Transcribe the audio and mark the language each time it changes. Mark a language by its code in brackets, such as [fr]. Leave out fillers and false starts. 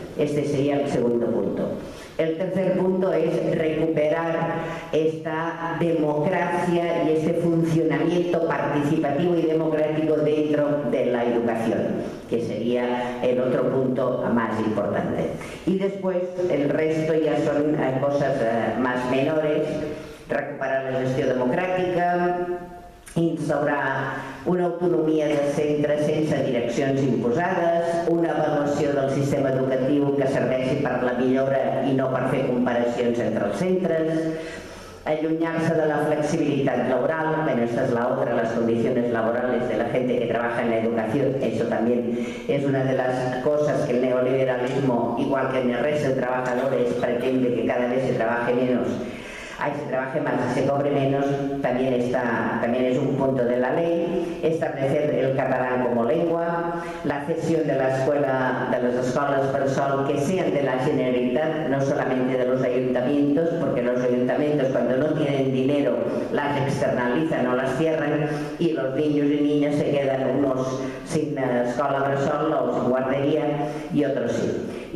[es] Este sería el segundo punto. El tercer punto es recuperar esta democracia y este funcionamiento participativo y democrático dentro de la educación, que sería el otro punto más importante. Y después el resto ya son cosas más menores: [ca] recuperar la gestió democràtica, instaurar una autonomia dels centres sense direccions imposades, una avaluació del sistema educatiu que serveixi per la millora i no per fer comparacions entre els centres, allunyar-se de la flexibilitat laboral. [es] Bueno, esta es la otra, las condiciones laborales de la gente que trabaja en la educación. Eso también es una de las cosas que el neoliberalismo, igual que en el resto de trabajadores, pretende que cada vez se trabaje menos, se trabaje más y se cobre menos. También es un punto de la ley. Establecer el catalán como lengua, la cesión de la escuela, de las escuelas bressol que sean de la Generalitat, no solamente de los ayuntamientos, porque los ayuntamientos, cuando no tienen dinero, las externalizan o las cierran, y los niños y niñas se quedan unos sin escuela bressol o sin guardería y otros sí.